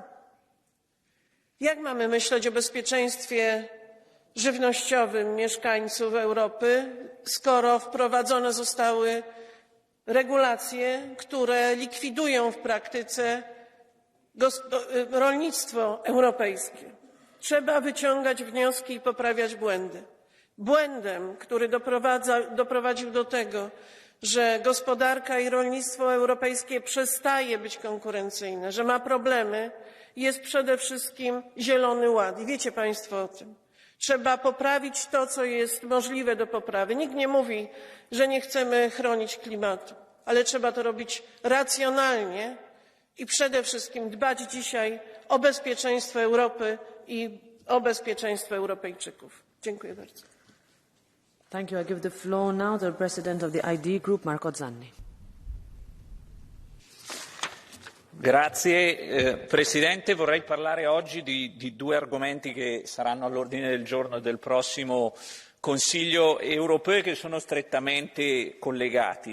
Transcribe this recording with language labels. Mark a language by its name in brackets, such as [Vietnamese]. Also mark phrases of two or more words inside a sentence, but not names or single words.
[Polish] Jak mamy myśleć o bezpieczeństwie żywnościowym mieszkańców Europy, skoro wprowadzone zostały regulacje, które likwidują w praktyce rolnictwo europejskie? Trzeba wyciągać wnioski i poprawiać błędy. Błędem, który doprowadził do tego, że gospodarka i rolnictwo europejskie przestaje być konkurencyjne, że ma problemy, jest przede wszystkim Zielony Ład. I wiecie Państwo o tym. Trzeba poprawić to, co jest możliwe do poprawy. Nikt nie mówi, że nie chcemy chronić klimatu, ale trzeba to robić racjonalnie i przede wszystkim dbać dzisiaj o bezpieczeństwo Europy i o bezpieczeństwo Europejczyków. Dziękuję bardzo. [English] Thank you. I give the floor now to the President of the ID Group, Marco Zanni. [Italian] Grazie Presidente, vorrei parlare oggi di due argomenti che saranno all'ordine del giorno del prossimo Consiglio europeo, che sono strettamente collegati.